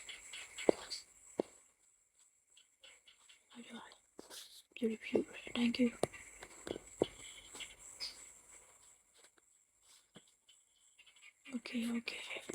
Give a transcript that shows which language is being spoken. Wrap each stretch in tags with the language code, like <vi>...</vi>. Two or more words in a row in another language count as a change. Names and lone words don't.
<my>ပြောပါလေ</my> <en>beautiful thank you okay okay</en>